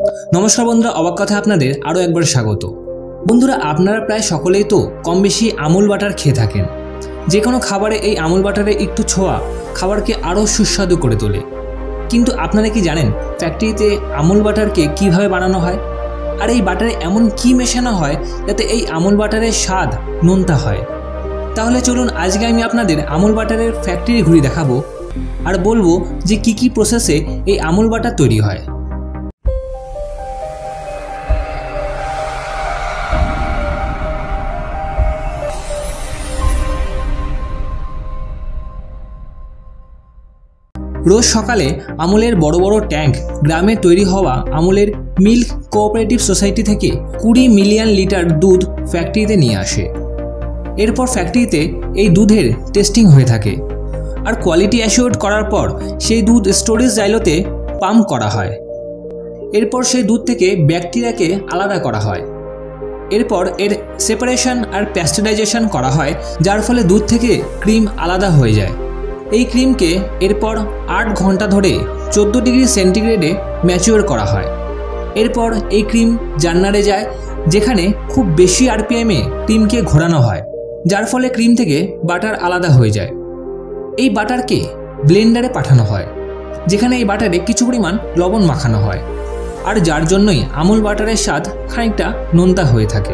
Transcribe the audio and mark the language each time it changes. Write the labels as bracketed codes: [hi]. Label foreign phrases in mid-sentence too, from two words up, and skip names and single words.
[bn] নমস্কার বন্ধুরা অবাক কথা আপনাদের আরো একবার স্বাগত। বন্ধুরা আপনারা প্রায় সকলেই তো কম বেশি আমুল বাটার খেয়ে থাকেন। যে কোনো খাবারে এই আমুল বাটারের একটু ছোঁয়া খাবারকে আরো সুস্বাদু করে তোলে। কিন্তু আপনারা কি জানেন ফ্যাক্টরিতে আমুল বাটারকে কিভাবে বানানো হয় আর এই বাটারে এমন কি মেশানো হয় যাতে এই আমুল বাটারের স্বাদ নোনতা হয়। তাহলে চলুন আজকে আমি আপনাদের আমুল বাটারের ফ্যাক্টরি ঘুরিয়ে দেখাবো আর বলবো যে কি প্রসেসে এই আমুল বাটার তৈরি হয়। রোজ সকালে আমুলের বড় বড় ট্যাঙ্ক গ্রামে তৈরি হওয়া আমুলের [en] milk cooperative society [bn] থেকে 20 মিলিয়ন লিটার দুধ ফ্যাক্টরিতে নিয়ে আসে। এরপর ফ্যাক্টরিতে এই দুধের টেস্টিং হয়ে থাকে আর [en] quality assured [bn] করার পর সেই দুধ স্টোরেজ সাইলোতে পাম্প করা হয়। এরপর সেই দুধ থেকে ব্যাকটেরিয়াকে আলাদা করা হয়। এরপর এর সেপারেশন আর পাস্তুরাইজেশন করা হয় যার ফলে দুধ থেকে ক্রিম আলাদা হয়ে যায়। এই ক্রিমকে এরপর 8 ঘন্টা ধরে 14 [en] degree centigrade [bn] ম্যাচিওর করা হয়। এরপর এই ক্রিম জান্নারে যায় যেখানে খুব বেশি আরপিএমে ক্রিমকে ঘোরানো হয় যার ফলে ক্রিম থেকে বাটার আলাদা হয়ে যায়। এই বাটারকে ব্লেন্ডারে পাঠানো হয় যেখানে এই বাটারে কিছু পরিমাণ লবণ মাখানো হয় আর যার জন্যই আমুল বাটারের স্বাদ খানিকটা নোনতা হয়ে থাকে।